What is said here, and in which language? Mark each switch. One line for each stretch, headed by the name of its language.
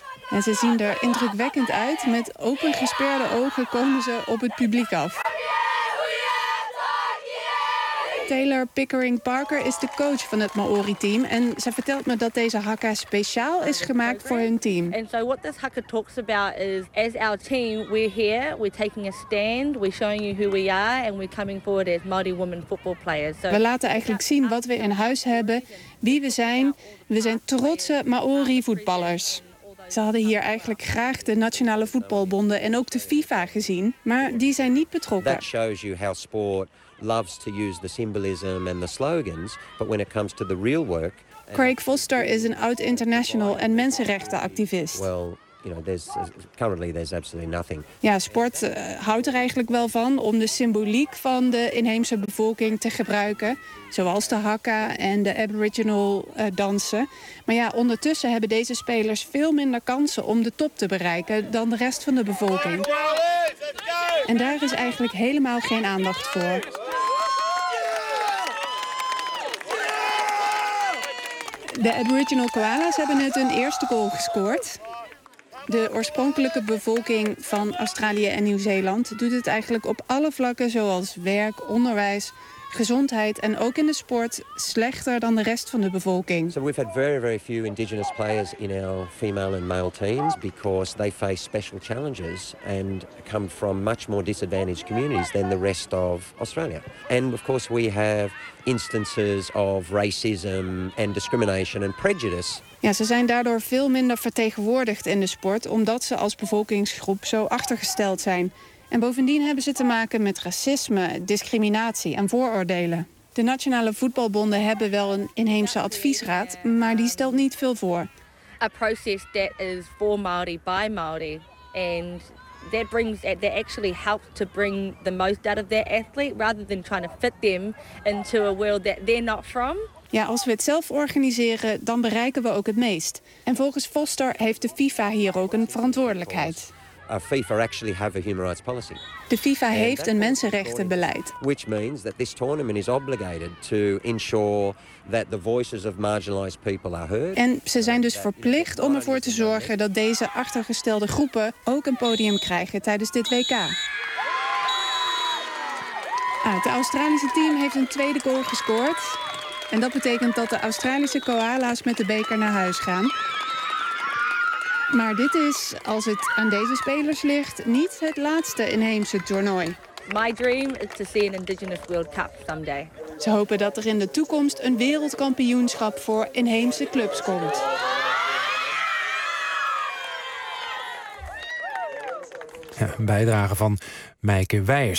Dutch: En ze zien er indrukwekkend uit. Met open gesperde ogen komen ze op het publiek af. Taylor Pickering Parker is de coach van het Maori-team. En ze vertelt me dat deze haka speciaal is gemaakt voor hun team. En
English: so what this haka talks about is, as our team, we're here, we're taking a stand, we're showing you who we are, and we're coming forward as Maori women football players.
Dutch: We laten eigenlijk zien wat we in huis hebben, wie we zijn. We zijn trotse Maori voetballers. Ze hadden hier eigenlijk graag de nationale voetbalbonden en ook de FIFA gezien, maar die zijn niet betrokken.
English: That shows you how sport loves to use the symbolism and the slogans, but when it comes to the real work.
Dutch: Craig Foster is een oud international en mensenrechtenactivist.
English: Well, you know, there's currently there's absolutely nothing.
Dutch: Ja, sport houdt er eigenlijk wel van om de symboliek van de inheemse bevolking te gebruiken, zoals de haka en de Aboriginal dansen. Maar ja, ondertussen hebben deze spelers veel minder kansen om de top te bereiken dan de rest van de bevolking. En daar is eigenlijk helemaal geen aandacht voor. De Aboriginal koalas hebben net hun eerste goal gescoord. De oorspronkelijke bevolking van Australië en Nieuw-Zeeland doet het eigenlijk op alle vlakken, zoals werk, onderwijs, gezondheid en ook in de sport, slechter dan de rest van de bevolking.
English: So we've had very, very few indigenous players in our female and male teams because they face special challenges and come from much more disadvantaged communities than the rest of Australia. And of course we have instances of racism and discrimination and prejudice.
Dutch: Ja, ze zijn daardoor veel minder vertegenwoordigd in de sport omdat ze als bevolkingsgroep zo achtergesteld zijn. En bovendien hebben ze te maken met racisme, discriminatie en vooroordelen. De nationale voetbalbonden hebben wel een inheemse adviesraad, maar die stelt niet veel voor.
English: A process that is for Maori by Maori and that actually helps to bring the most out of their athlete rather than trying to fit them into a world that they're not from.
Dutch: Ja, als we het zelf organiseren, dan bereiken we ook het meest. En volgens Foster heeft de FIFA hier ook een verantwoordelijkheid.
English: FIFA actually have a human rights policy.
Dutch: De FIFA heeft een mensenrechtenbeleid.
English: Which means that this tournament is obligated to ensure that the voices of marginalized people are heard.
Dutch: En ze zijn dus verplicht om ervoor te zorgen dat deze achtergestelde groepen ook een podium krijgen tijdens dit WK. Ah, het Australische team heeft een tweede goal gescoord. En dat betekent dat de Australische koala's met de beker naar huis gaan. Maar dit is, als het aan deze spelers ligt, niet het laatste inheemse toernooi.
English: My dream is to see an Indigenous World Cup someday.
Dutch: Ze hopen dat er in de toekomst een wereldkampioenschap voor inheemse clubs komt. Ja, een bijdrage van Meike Weijers.